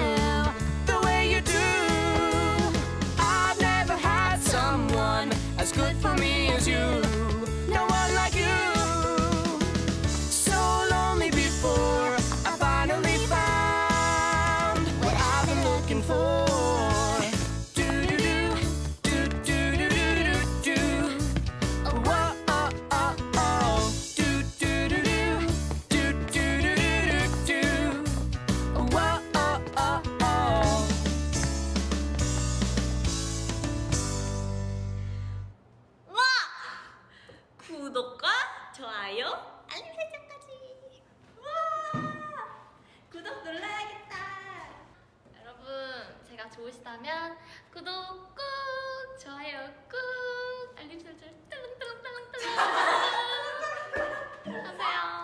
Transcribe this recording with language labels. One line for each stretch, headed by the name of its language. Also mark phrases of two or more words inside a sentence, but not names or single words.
English: the way you do. I've never had someone as good for me as you. No one like you. So lonely before I finally found what I've been looking for. Do-do-do, do-do-do-do-do-do. Whoa-oh-oh-oh. Do-do-do-do, do-do-do-do-do-do. Whoa-oh-oh-oh.
Korean: 와! 구독과 좋아요, 알림 설정까지. 와! 구독 눌러야겠다. 여러분, 제가 좋으시다면 구독 꾹, 좋아요 꾹, 알림 설정 뜰렁뜰렁뜰렁뜰렁 하세요.